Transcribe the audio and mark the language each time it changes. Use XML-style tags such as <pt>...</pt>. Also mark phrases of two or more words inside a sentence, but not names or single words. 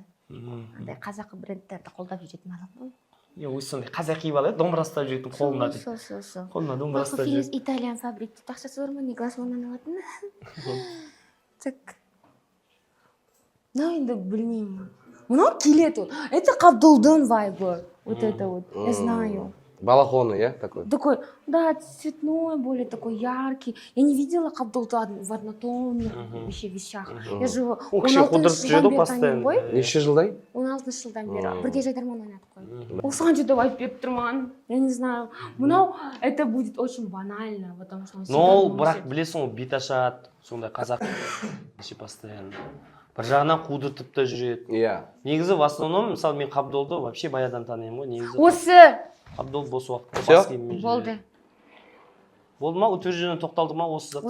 <kk>Андай қазақы брендтерді қолдап жүретін адам ғой. Өзі сондай қазақ киіп алады, домбыра ұстап жүретін қолына дейді. Қолына домбыра ұстап жүреді. Итальян фабрик дейді, ақшасы бар ма, не Глассманнан алатын. Так. Мынау енді білмеймін. Мынау келеді.</kk> <ru>Это Қабдолдың вайбы. Вот это вот. Я знаю. Балахоны, я такой? Такой, да, цветной, более такой яркий. Я не видела Қабдолды в однотонных вещах. Я же</ru> <kk>Ол кеше қудырып жүреді постоянно. Неше жылдай? 16 жылдан бері. Бірге жайдарман ойнадық қой. Осыған жерде айтып беріп тұрман.</kk> <ru>Я не знаю. Мынау, это будет очень банально, потому что...</ru> <kk>Но бірақ білесің ғой, бет ашады, сондай қазақ постоянно. Бір жағынан қудыртып та жүреді. Иә. Негізі</kk> <ru>в основном,</ru> <kk>мысалы мен Қабдолды вообще баядан танимын ғой. Негізі осы! Қабдол бос уақытта бас киіммен жүреді. Болды. Болды ма? Өтіржінен тоқталды ма осы затқа?</kk>